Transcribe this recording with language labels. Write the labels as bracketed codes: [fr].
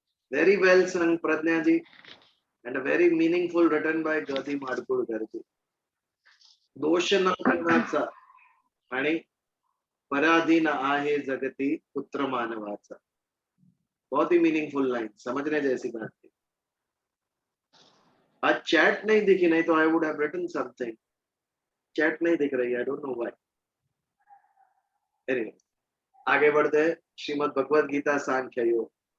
[en] Very well sung, Pradnya ji, and a very meaningful written by Gadi Madkulkar ji. [mr] दोषणा कुणाचा आणि पराधीन आहे जगती पुत्र मानवाचा. [hi] बहुत ही मीनिंगफुल लाइन, समझने जैसी बात है. आज चैट नहीं दिखी, नहीं तो [en] I would have written something. [hi] Chat नहीं दिख रही, [en] I don't know why. [hi] Anyway, आगे बढ़ते हैं. श्रीमद् भगवद गीता सांख्य योग.